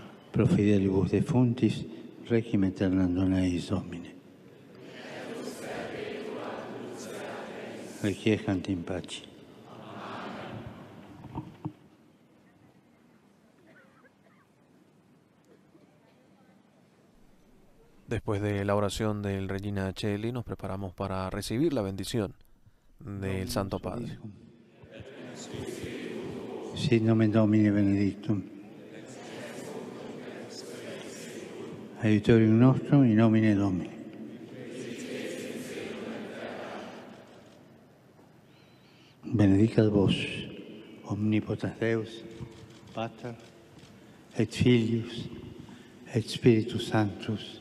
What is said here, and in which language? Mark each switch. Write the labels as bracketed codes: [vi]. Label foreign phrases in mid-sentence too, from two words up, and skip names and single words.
[la] pro fidelibus defuntis, requiem aeternam dona eis Domine. Requiescant in pace. [es] Después de la oración del Regina Coeli, nos preparamos para recibir la bendición del Santo Padre. [la] Sit nomen Domini benedictum. Aiutorium nostrum in nomine Domini. Benedicat vos, omnipotens Deus, Pater, et Filius, et Spiritus Sanctus.